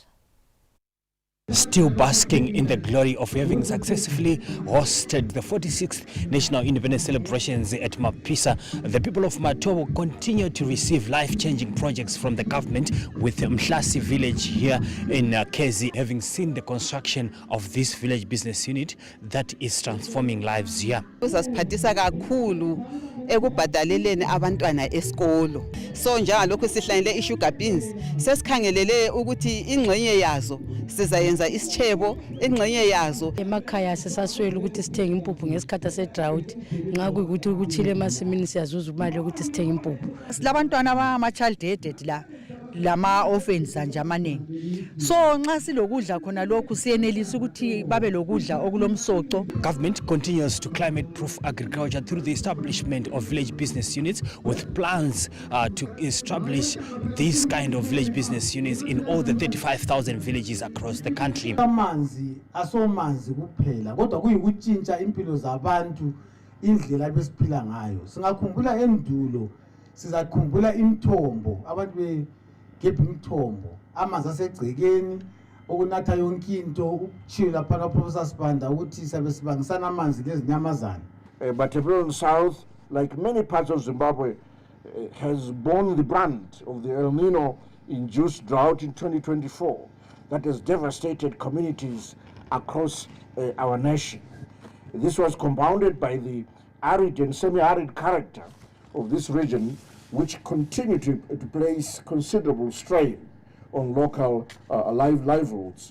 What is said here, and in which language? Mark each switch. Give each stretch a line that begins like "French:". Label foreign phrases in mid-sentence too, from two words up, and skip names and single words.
English: Still basking in the glory of having successfully hosted the 46th National Independence Celebrations at Mapisa, the people of Matobo continue to receive life-changing projects from the government, with Mhlazi village here in Kezi having seen the construction of this village business unit that is transforming lives here.
North Ndebele: Ekubhadaleleni abantwana esikolo. So njengalokho sihlanyele i-
English: sugar beans
North Ndebele: sesikhangelele ukuthi ingxenye yazo sizayenza isitshebo, ingxenye yazo emakhaya sesaswela ukuthi sithenge impuphu ngesikhathi se-drought nxa kuyikuthi ukuthile emasimini siyazuza imali yokuthi sithenge impuphu. Silabantwana abama-
English: child headed
North Ndebele: la lama-orphans nje amaningi. So nxa silokudla khona lokhu siyenelisa ukuthi babe lokudla okulomsoco.
English: Government continues to climate-proof agriculture through the establishment of village business units, with plans to establish these kind of village business units in all the 35,000 villages across the country.
North Ndebele: Amanzi asomanzi kuphela kodwa kuyikutshintsha impilo zabantu indlela besiphila ngayo. Singakhumbula endulo sizakhumbula imithombo abantu begebha imithombo amanzi asegcekeni okunatha yonke into ukuchiyo lapha kaProfessor Sibanda ukuthi sabe sibangisana amanzi lezinyamazana.
English: But Tebelon South, like many parts of Zimbabwe, has borne the brunt of the El Nino-induced drought in 2024 that has devastated communities across our nation. This was compounded by the arid and semi-arid character of this region, which continue to place considerable strain on local livelihoods.